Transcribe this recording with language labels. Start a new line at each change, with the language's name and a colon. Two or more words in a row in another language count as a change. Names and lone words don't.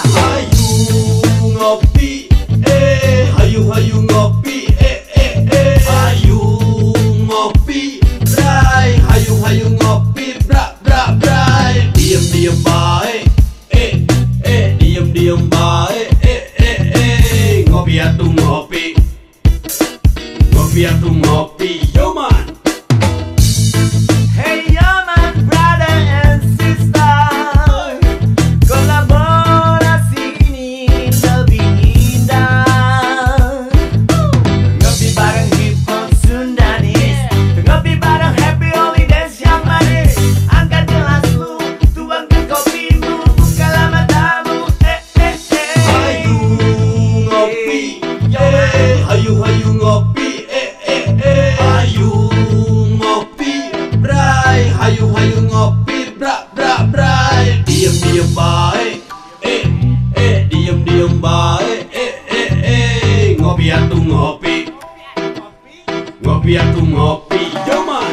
Sundanese: Hayu ngopi, hayu ngopi, hayu ngopi, bray, hayu ngopi, bray. Diem bae, diem bae, ngopi atuh ngopi, ngopi atuh ngopi,
English: yo man. Hey yo man, brother and sister,
Indonesian: kolaborasi ini lebih indah. Ngopi bareng
English: hip hop
Indonesian: Sundanis, ngopi bareng
English: happy holidays
Indonesian: yang manis. Angkat gelas lu, tuangkan kopimu, bukalah matamu.
Sundanese: Hayu ngopi, hayu ngopi, hayu ngopi, bray, hayu ngopi, bray. Diem bae, diem bae, ngopi atuh ngopi, ngopi atuh ngopi,
English: yo man.